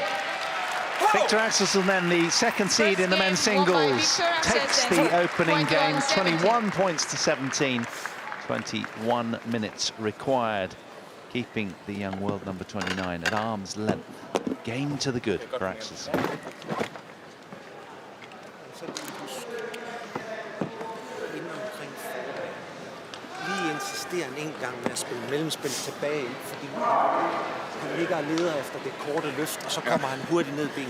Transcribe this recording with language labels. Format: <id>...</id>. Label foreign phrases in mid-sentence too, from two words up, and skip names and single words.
<en>Viktor AXELSEN then, the second seed in the men's singles, takes the opening game, 21 points to 17, 21 minutes required, keeping the young world number 29 at arm's length. Game to the good for AXELSEN.</en> <da>Lige insisterer en gang med at spille mellemspil tilbage, fordi han ligger og leder efter det korte løft, og så kommer han hurtigt ned i benet.</da>